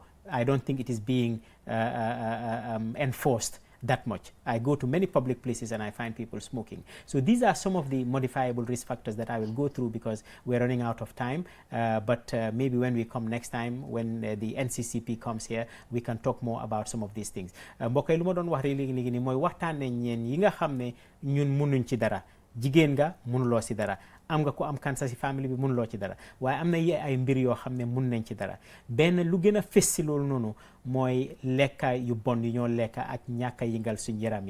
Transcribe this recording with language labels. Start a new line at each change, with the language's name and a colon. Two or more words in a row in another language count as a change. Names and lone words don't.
English: I don't think it is being enforced that much. I go to many public places and I find people smoking. So these are some of the modifiable risk factors that I will go through because we're running out of time. But maybe when we come next time, when the NCCP comes here, we can talk more about some of these things.
Wolof: Mbokk yi lu ma doon wax léegi ni mooy waxtaan nañ ñeen yi nga xam ne ñun mënuñ ci dara. Jigéen nga mënuloo ci dara. Am nga ko am cancer ci famille bi mënuloo ci dara. Waaye am na ay mbir yoo xam ne mën nañ ci dara. Benn lu gën a fës ci loolu noonu mooy lekka yu bon yu ñoo lekka ak ñàkk a yëngal suñ yaram yi.